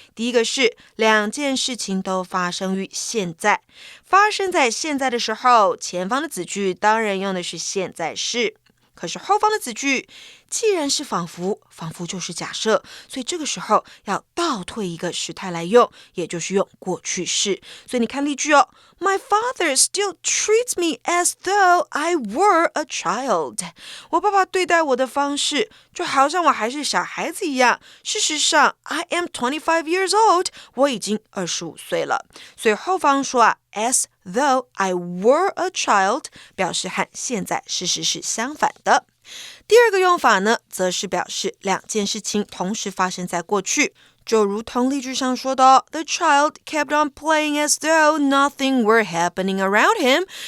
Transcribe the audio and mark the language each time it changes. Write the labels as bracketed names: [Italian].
[Chinese] 第一个是2件事情都发生于现在，发生在现在的时候，前方的子句当然用的是现在式，可是后方的子句既然是仿佛，仿佛就是假设，所以这个时候要倒退一个时态来用，也就是用过去式。所以你看例句哦 [English] My father still treats me as though I were a child. [Chinese] 我爸爸对待我的方式就好像我还是小孩子一样。 [English] 事实上 I am 25 years old. [Chinese] 我已经25岁了。所以后方说 [English] as though I were a child [Chinese] 表示和现在事实是相反的。第二个用法呢，则是表示2件事情同时发生在过去，就如同例句上说的 [English] The child kept on playing as though nothing were happening around him.